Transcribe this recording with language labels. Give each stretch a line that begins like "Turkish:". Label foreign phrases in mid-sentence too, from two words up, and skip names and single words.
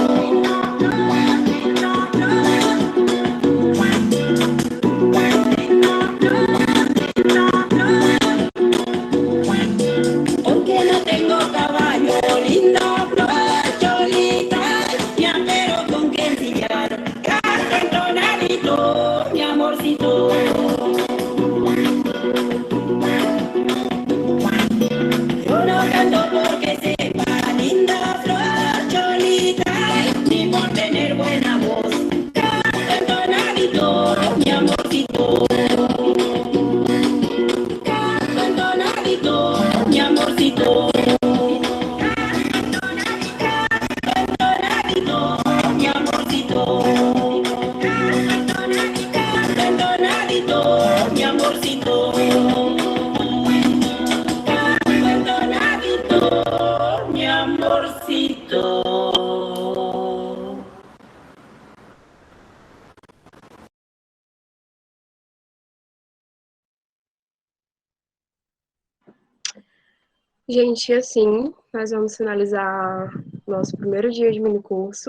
Spanish: Porque no tengo caballo, linda flor, cholita, ni apero con que ensillar, canto entonadito, mi amorcito. Yo no canto porque sepa, linda flor, cholita, ni por tener buena voz, canto entonadito, mi amorcito. Canto entonadito, mi amorcito. Entonadito, mi amorcito. Entonadito, mi amorcito. Entonadito, mi amorcito.
Portuguese: Gente, assim, nós vamos finalizar nosso primeiro dia de minicurso.